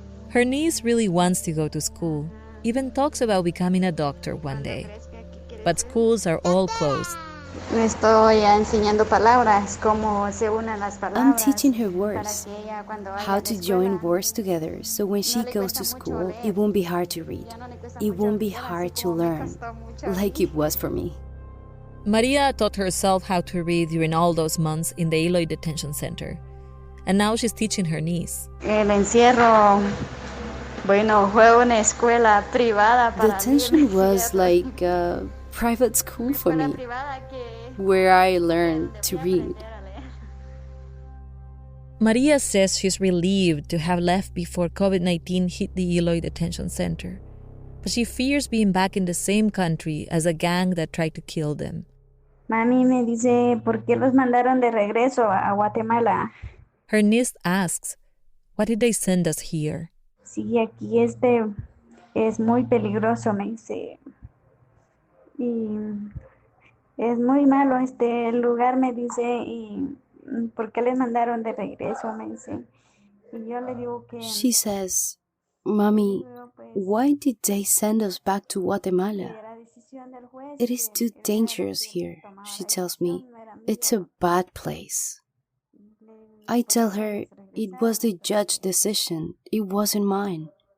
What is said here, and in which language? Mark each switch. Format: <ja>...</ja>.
<en>Her niece really wants to go to school, even talks about becoming a doctor one day. But schools are all closed.</en> <es>Me estoy enseñando palabras, cómo se unen las palabras.</es> <en>I'm teaching her words, how to join words together, so when she goes to school, it won't be hard to read. It won't be hard to learn, like it was for me. Maria taught herself how to read during all those months in the Eloy Detention Center. And now she's teaching her niece.</en> <es>El encierro, bueno, fue una escuela privada para mí.</es> <en>Detention was like a private school for me, where I learned to read. Maria says she's relieved to have left before COVID-19 hit the Eloy Detention Center. But she fears being back in the same country as a gang that tried to kill them.</en> <es>Mami me dice, ¿por qué los mandaron de regreso a Guatemala?</es> <en>Her niece asks, why did they send us here?</en> <es>Sí, aquí es muy peligroso, me dice. Y es muy malo este lugar, me dice, y ¿por qué les mandaron de regreso? Me dice. Y yo le digo que...</es> <en>She says, Mommy, why did they send us back to Guatemala? It is too dangerous here, she tells me. It's a bad place. I tell her it was the judge's decision, it wasn't mine.</en>